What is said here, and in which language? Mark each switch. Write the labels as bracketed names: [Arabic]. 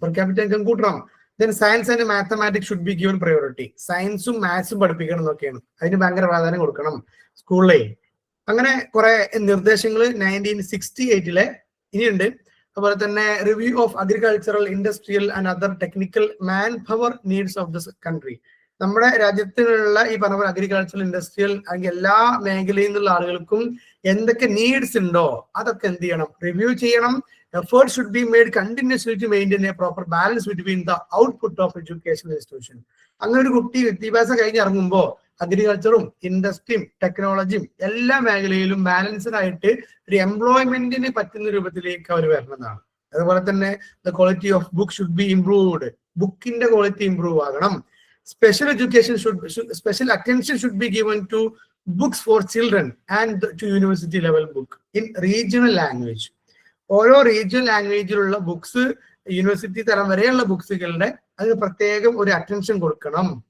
[English] Per capita income [Malayalam] കൂട്ടണം. [English] Then science and mathematics should be given priority. [Malayalam] സയൻസും മാത്സും പഠിപ്പിക്കണം എന്നൊക്കെയാണ്. അതിന് ഭയങ്കര പ്രാധാന്യം കൊടുക്കണം സ്കൂളിലെ. അങ്ങനെ കുറെ നിർദ്ദേശങ്ങൾ 1968 ഇനിയുണ്ട്. അതുപോലെ തന്നെ [English] Review of agricultural, industrial and other technical manpower needs of the country. [Malayalam] നമ്മുടെ രാജ്യത്തിനുള്ള ഈ പറഞ്ഞ പോലെ അഗ്രികൾച്ചറൽ, ഇൻഡസ്ട്രിയൽ അല്ലെങ്കിൽ എല്ലാ മേഖലയിൽ നിന്നുള്ള ആളുകൾക്കും എന്തൊക്കെ നീഡ്സ് ഉണ്ടോ അതൊക്കെ എന്ത് ചെയ്യണം? റിവ്യൂ ചെയ്യണം. [English] Effort should be made continuously to maintain a proper balance between the output of educational institution. [Malayalam] അങ്ങനെ ഒരു കുട്ടി വിദ്യാഭ്യാസം കഴിഞ്ഞ് ഇറങ്ങുമ്പോൾ അഗ്രികൾച്ചറും ഇൻഡസ്ട്രിയും ടെക്നോളജിയും എല്ലാ മേഖലയിലും ബാലൻസ്ഡ് ആയിട്ട് ഒരു എംപ്ലോയ്മെന്റിന് പറ്റുന്ന രൂപത്തിലേക്ക് അവർ വരണമെന്നാണ്. അതുപോലെ തന്നെ [English] The quality of book should be improved. [Malayalam] ബുക്കിന്റെ ക്വാളിറ്റി ഇംപ്രൂവ് ആകണം. [English] Special attention should be given to books for children and to university level book in regional language. [Malayalam] ഓരോ റീജിയണൽ ലാംഗ്വേജിലുള്ള ബുക്സ്, യൂണിവേഴ്സിറ്റി തലം വരെയുള്ള ബുക്സുകളുടെ അതിന് പ്രത്യേകം ഒരു അറ്റൻഷൻ കൊടുക്കണം.